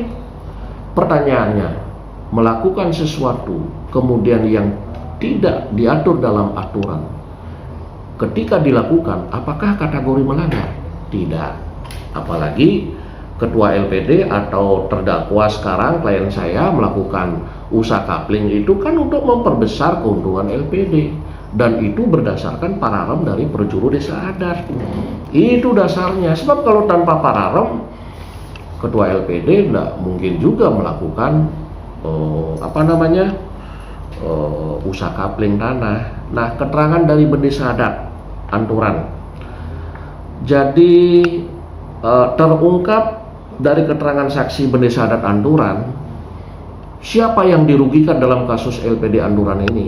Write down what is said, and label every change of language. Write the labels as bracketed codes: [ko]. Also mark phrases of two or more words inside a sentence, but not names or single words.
[id] Pertanyaannya, melakukan sesuatu kemudian yang tidak diatur dalam aturan, ketika dilakukan, apakah kategori melanggar? Tidak. Apalagi ketua LPD atau terdakwa sekarang klien saya melakukan usaha kapling itu kan untuk memperbesar keuntungan LPD, dan itu berdasarkan pararem dari perjuru desa adat. Itu dasarnya. Sebab kalau tanpa pararem, ketua LPD tidak mungkin juga melakukan usaha kapling tanah. Nah, keterangan dari Desa Adat Anturan. Jadi terungkap dari keterangan saksi Desa Adat Anturan, siapa yang dirugikan dalam kasus LPD Anturan ini?